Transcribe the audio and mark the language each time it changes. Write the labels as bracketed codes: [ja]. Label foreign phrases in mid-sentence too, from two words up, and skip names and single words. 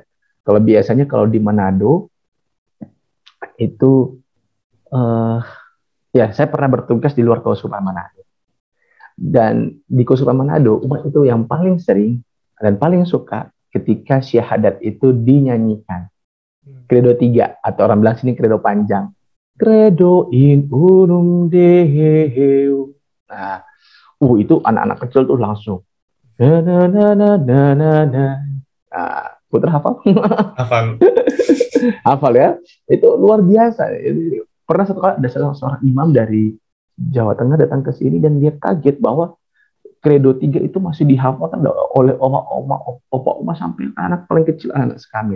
[id] Kalau biasanya kalau di Manado itu ya saya pernah bertugas di luar Keuskupan Manado. Dan di Keuskupan Manado umat itu yang paling sering dan paling suka ketika syahadat itu dinyanyikan. Credo 3 atau orang bilang sini credo panjang. [la] Credo in unum Deo. [id] Nah, itu anak-anak kecil tuh langsung. Na na na na na na na. Nah, Putra hafal? Hafal. Hafal ya? Itu luar biasa. Pernah satu kali ada seorang imam dari Jawa Tengah datang ke sini dan dia kaget bahwa Credo 3 itu masih dihafalkan oleh oma sampai anak paling kecil, anak kami.